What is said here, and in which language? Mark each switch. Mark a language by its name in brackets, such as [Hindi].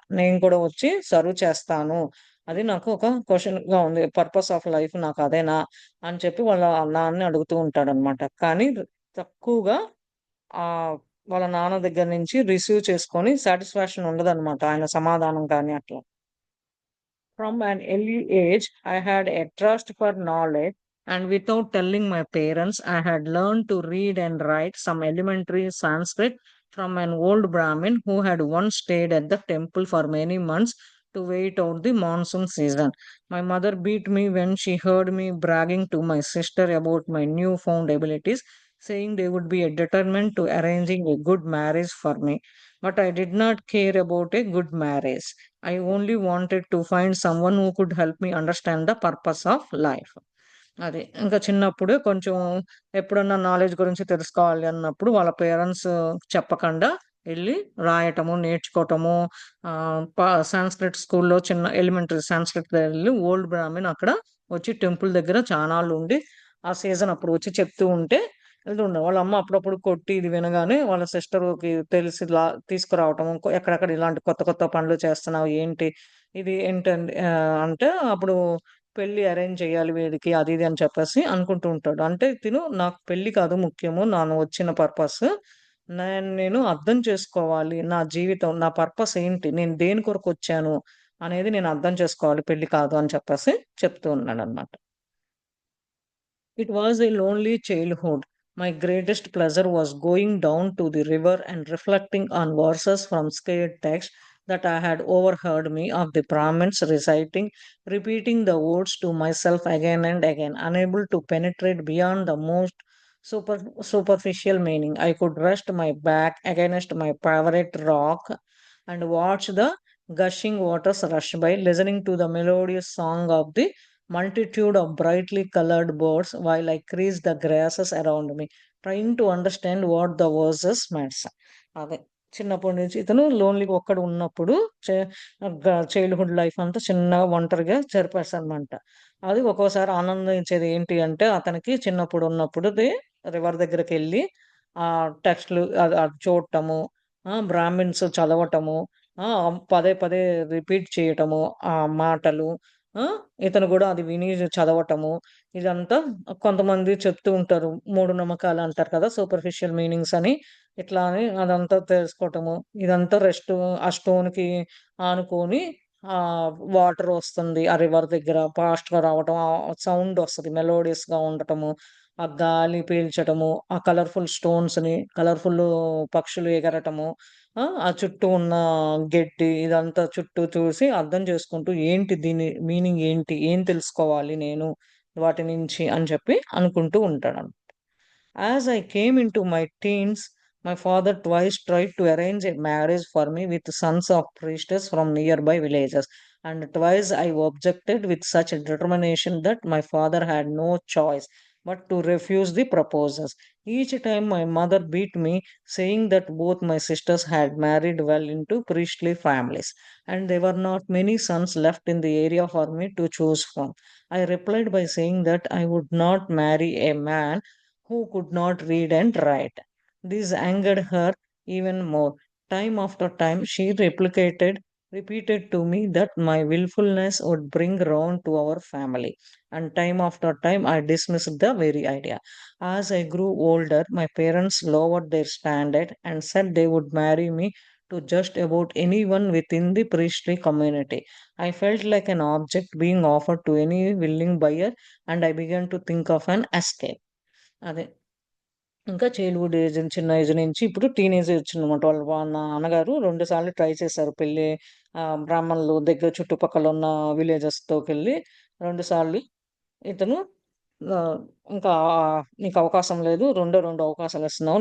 [Telugu] నేను కూడా వచ్చి సర్వ్ చేస్తాను. అది నాకు ఒక క్వెషన్‌గా ఉంది. [English] purpose of life [Telugu] నాకు అదేనా? అని చెప్పి వాళ్ళ నాన్నని అడుగుతూ ఉంటాడనమాట. కానీ తక్కువగా ఆహ్, వాళ్ళ నాన్న దగ్గర నుంచి రిసీవ్ చేసుకొని సాటిస్ఫాక్షన్ ఉండదనమాట. ఆయన సమాధానం కానీ అట్లా. [English] From an early age, I had a trust for knowledge, and without telling my parents, I had learned to read and write some elementary Sanskrit from an old Brahmin who had once stayed at the temple for many months to wait out the monsoon season. My mother beat me when she heard me bragging to my sister about my newfound abilities, saying they would be determined to arranging a good marriage for me. But I did not care about a good marriage. I only wanted to find someone who could help me understand the purpose of life. [Telugu] అది. ఇంకా చిన్నప్పుడు కొంచెం ఎప్పుడన్నా knowledge గురించి తెలుసుకోవాలి అన్నప్పుడు వాళ్ళ parents చెప్పకుండా ఎళ్లి రాయటము, నేర్చుకోవటము సాంస్క్రిట్ స్కూల్‌లో చిన్న ఎలిమెంటరీ సాంస్క్రిట్ ఎళ్లి ఓల్డ్ బ్రాహ్మిన్ అక్కడ వచ్చి టెంపుల్ దగ్గర చానాళ్లు ఉండి, ఆ సీజన్ అప్పుడు వచ్చి చెప్తూ ఉంటే వెళ్తుండే. వాళ్ళ అమ్మ అప్పుడప్పుడు కొట్టి ఇది వినగానే వాళ్ళ సిస్టర్‌కి తెలిసి తీసుకురావటం. ఎక్కడెక్కడ ఇలాంటి కొత్త కొత్త పనులు చేస్తున్నావు ఏంటి? ఇది ఏంటండి అంటే అప్పుడు పెళ్లి అరేంజ్ చేయాలి వీడికి అది ఇది అని చెప్పేసి అనుకుంటూ ఉంటాడు. అంటే తిను నాకు పెళ్లి కాదు ముఖ్యము. నాను వచ్చిన పర్పస్. నేను అర్థం చేసుకోవాలి. నా జీవితం, నా పర్పస్ ఏంటి? నేను దేని కొరకొచ్చాను అనేది నేను అర్థం చేసుకోవాలి. పెళ్లి కాదు అని చెప్పేసి చెప్తూ ఉన్నాడన్నమాట. [English] It was a lonely childhood. My greatest pleasure was going down to the river and reflecting on verses from sacred texts that I had overheard me of the Brahmins reciting, repeating the words to myself again and again, unable to penetrate beyond the most superficial meaning. I could rest my back against my favorite rock and watch the gushing waters rush by, listening to the melodious song of the multitude of brightly colored birds while I creased the grasses around me, trying to understand what the verses meant. [Telugu] అదే చిన్నప్పటి నుంచి ఇతను లోన్లీగా ఒక్కడు ఉన్నప్పుడు childhood life అంతా చిన్నగా ఒంటరిగా గడిపేసాడనమాట. అది ఒక్కోసారి ఆనందించేది ఏంటి అంటే అతనికి చిన్నప్పుడు ఉన్నప్పుడుది రివర్ దగ్గరికెళ్ళి టెక్స్ట్‌లు అది చూడటము, బ్రాహ్మిన్స్ చదవటము, పదే పదే రిపీట్ చేయటము ఆ మాటలు. ఆ! ఇతను గూడా అది విని చదవటము. ఇదంతా కొంతమంది చెప్తూ ఉంటారు. మూఢనమ్మకాలంటారు కదా! సూపర్ఫిషియల్ మీనింగ్స్ అని. ఇట్లా అని అదంతా తెలుసుకోవటము. ఇదంతా ఆ స్టోన్‌కి ఆనుకోని వాటరొస్తుంది. ఆ రివర్ దగ్గర ఫాస్ట్‌గా రావటం. సౌండొస్తది. మెలోడియస్‌గా ఉండటము. ఆ గాలి పీల్చటము. ఆ కలర్‌ఫుల్ స్టోన్స్‌ని, కలర్‌ఫుల్ పక్షులు ఎగరటము. ఆ చుట్టూ ఉన్న గెడ్డి ఇదంతా చుట్టూ చూసి అర్థం చేసుకుంటూ ఏంటి దీని మీనింగ్ ఏంటి? ఏం తెలుసుకోవాలి నేను వాటి నుంచి అని చెప్పి అనుకుంటూ ఉంటాడన్నమాట. [English] As I came into my teens, my father twice tried to arrange a marriage for me with sons of priestess from nearby villages, and twice I objected with such determination that my father had no choice but to refuse the proposals. Each time my mother beat me, saying that both my sisters had married well into priestly families, and there were not many sons left in the area for me to choose from. I replied by saying that I would not marry a man who could not read and write. This angered her even more. Time after time, she repeated to me that my willfulness would bring ruin to our family. And time after time, I dismissed the very idea. As I grew older, my parents lowered their standard and said they would marry me to just about anyone within the priestly community. I felt like an object being offered to any willing buyer, and I began to think of an escape. [Telugu] అదే. ఇంకా childhood age చిన్న age నుంచి ఇప్పుడు teenage వచ్చిందన్నమాట. వాళ్ళ నాన్నగారు 2 సార్లు try చేశారు పెళ్లి. బ్రాహ్మణులు దగ్గర చుట్టుపక్కల ఉన్న విలేజెస్‌తోకెళ్ళి 2 సార్లు ఇతను ఆహ్, ఇంకా నీకు అవకాశం లేదు. రెండే 2 అవకాశాలు ఇస్తున్నాము.